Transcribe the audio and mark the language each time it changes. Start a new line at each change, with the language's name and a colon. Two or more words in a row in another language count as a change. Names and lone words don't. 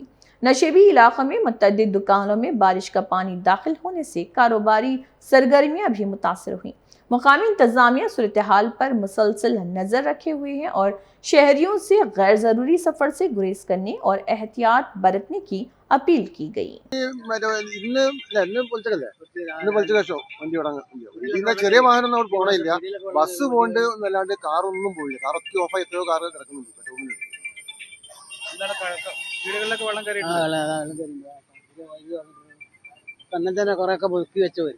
Urdu: نشیبی علاقوں میں متعدد دکانوں میں بارش کا پانی داخل ہونے سے کاروباری سرگرمیاں بھی متاثر ہوئیں. مقامی انتظامیہ صورت حال پر مسلسل نظر رکھے ہوئے ہیں اور شہریوں سے غیر ضروری سفر سے گریز کرنے اور احتیاط برتنے کی اپیل کی گئی.
Malayalam: ചെറിയ വാഹനം നമ്മൾ പോകണില്ല, ബസ് പോകണ്ട് എന്നല്ലാണ്ട് കാറൊന്നും പോയില്ല. കാറൊക്കെ ഓഫായി എത്രയോ കാറ് കിടക്കുന്നുണ്ട്. വീടുകളിലൊക്കെ വെള്ളം കയറി തന്നെ തന്നെ കൊറേയൊക്കെ പൊക്കി വെച്ച് വരും.